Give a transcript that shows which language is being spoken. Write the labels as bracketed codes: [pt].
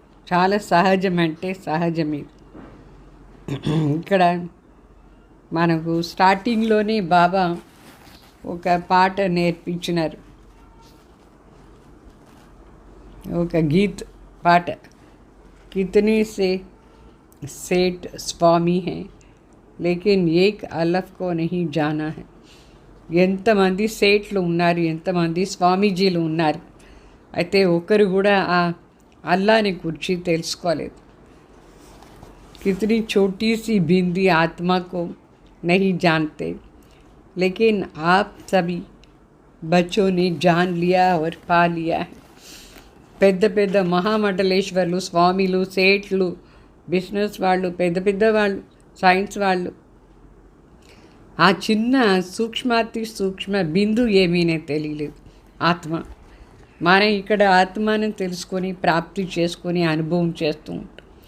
[te] చాలా సహజమంటే సహజమే. ఇక్కడ మనకు స్టార్టింగ్లోనే బాబా ఒక పాట నేర్పించినారు, ఒక గీత్ పాట. [hi] కితనే से सेठ स्वामी हैं लेकिन एक अलफ को नहीं जाना है. [te] ఎంతమంది సేట్లు ఉన్నారు, ఎంతమంది స్వామీజీలు ఉన్నారు, అయితే ఒకరు కూడా ఆ అల్లాని గురించి తెలుసుకోలేదు. [hi] कितनी छोटी सी बिंदी आत्मा को नहीं जानते, लेकिन आप सभी बच्चों ने जान लिया और पा लिया है. [te] పెద్ద పెద్ద మహామండలేశ్వర్లు, స్వామిలు, సేట్లు, బిజినెస్ వాళ్ళు, పెద్ద పెద్ద వాళ్ళు, సైన్స్ వాళ్ళు, ఆ చిన్న సూక్ష్మాతి సూక్ష్మ బిందు ఏమీనే తెలియలేదు ఆత్మ. మనం ఇక్కడ ఆత్మను తెలుసుకొని ప్రాప్తి చేసుకొని అనుభవం చేస్తూ ఉంటాం.